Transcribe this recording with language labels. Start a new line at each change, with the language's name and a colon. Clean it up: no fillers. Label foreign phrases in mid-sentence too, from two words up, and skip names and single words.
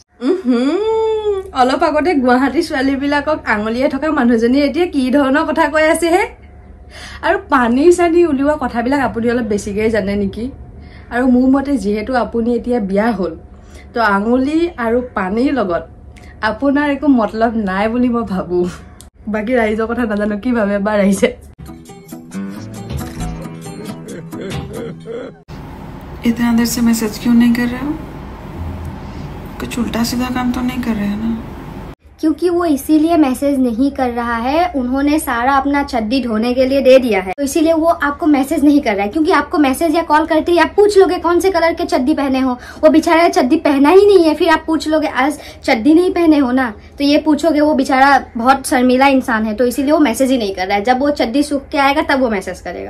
Assamese: অলপ আগতে গুৱাহাটী ছোৱালী বিলাকক আঙুলিয়ে থকা মানুহজনী এতিয়া কি ধৰণৰ কথা কৈ আছে হে আৰু পানী চানি উলিওৱা কথাবিলাক আপুনি অলপ বেছিকৈ জানে নেকি আৰু মোৰ মতে যেহেতু আপুনি এতিয়া বিয়া হ'ল তো আঙুলি আৰু পানীৰ লগত আপোনাৰ একো মতলব নাই বুলি মই ভাবো বাকি ৰাইজৰ কথা নাজানো কি ভাবে বা ৰাইজে
Hindi: इतना देर से मैसेज क्यों नहीं कर रहे हो कुछ उल्टा सीधा काम तो नहीं कर रहे हैं ना क्योंकि वो इसीलिए मैसेज नहीं कर रहा है उन्होंने सारा अपना चड्डी धोने के लिए दे दिया है तो इसीलिए वो आपको मैसेज नहीं कर रहा है क्योंकि आपको मैसेज या कॉल करते ही आप पूछ लोगे कौन से कलर के चड्डी पहने हो वो बेचारा चड्डी पहना ही नहीं है फिर आप पूछ लोगे आज चड्डी नहीं पहने हो ना तो ये पूछोगे वो बेचारा बहुत शर्मिला इंसान है तो इसीलिए वो मैसेज ही नहीं कर रहा है जब वो चड्डी सूख के आएगा तब वो मैसेज करेगा